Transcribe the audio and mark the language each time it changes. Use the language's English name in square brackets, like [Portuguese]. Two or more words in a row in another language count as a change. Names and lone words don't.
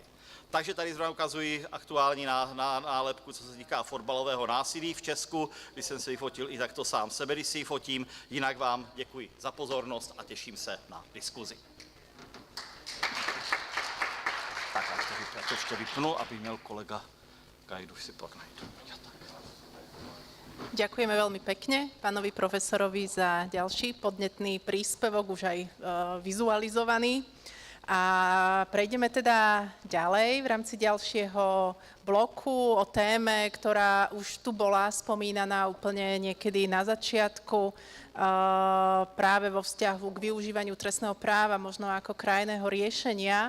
[Czech] Takže tady zrovna ukazuji aktuální nálepku, co se týká fotbalového násilí v Česku, když jsem se vyfotil i takto sám sebe, když si ji fotím. Jinak vám děkuji za pozornost a těším se na diskuzi. Tak já to ještě vypnu, aby měl kolega Gajdu si pak najdu. [Slovak] Ďakujeme veľmi pekne pánovi profesorovi za ďalší podnetný príspevok, už aj vizualizovaný. A prejdeme teda ďalej v rámci ďalšieho bloku, o téme, ktorá už tu bola spomínaná úplne niekedy na začiatku, práve vo vzťahu k využívaniu trestného práva, možno ako krajného riešenia.